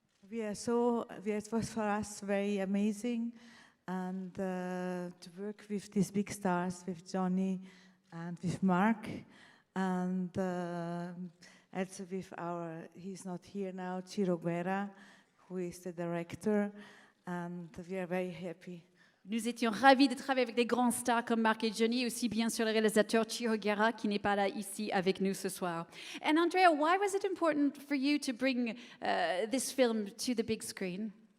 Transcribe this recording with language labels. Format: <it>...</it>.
<en>It was for us very amazing, and to work with these big stars, with Johnny and with Mark, and also with he's not here now, Ciro Guerra, who is the director, and we are very happy.</en> <fr>Nous étions ravis de travailler avec des grands stars comme Mark et Johnny, aussi bien sûr le réalisateur Ciro Guerra qui n'est pas là ici avec nous ce soir.</fr> <en>And Andrea, why was it important for you to bring this film to the big screen?</en>